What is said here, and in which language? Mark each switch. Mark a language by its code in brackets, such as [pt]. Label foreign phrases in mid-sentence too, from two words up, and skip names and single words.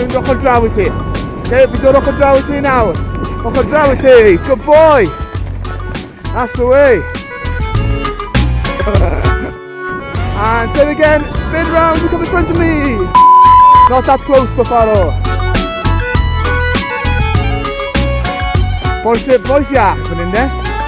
[cy] ochr draw i ti. Fi dod ochr draw i ti nawr. Ochr draw i ti. [en] Good boy. That's the way. And turn again. Spin round. You come in front of me. Not that close for Faro. [cy] Boys iach fan hyn de.